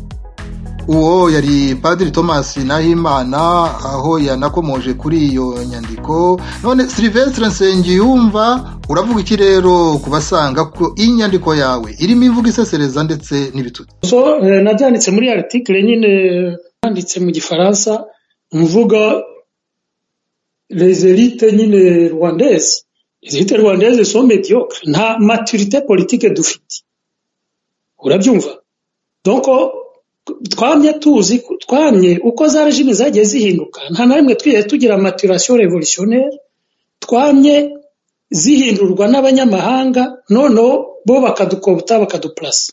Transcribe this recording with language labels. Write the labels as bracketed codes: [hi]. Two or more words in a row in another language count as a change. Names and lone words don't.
[rw] Uwo yari Padiri Thomas Nahimana aho yanakomoje kuri iyo nyandiko. None Silvestre Nsengiyumva uravuga iki rero kubasanga ko inyandiko yawe irimo imvugo isesereza ndetse n'ibitutsi? Nabyanditse muri article nyine nanditse mu Gifaransa, mvuga [fr] les élites [rw] nyine [fr] rwandaises, les élites rwandaises sont médiocres, [rw] nta [fr] maturité politique [rw] dufite, urabyumva. Donc twamye uko za regime zagiye zihinduka, nta na rimwe twiye tugira [fr] maturation révolutionnaire, [rw] twamye zihindurwa n'abanyamahanga, noneho bo bakadukobota bakaduplasa.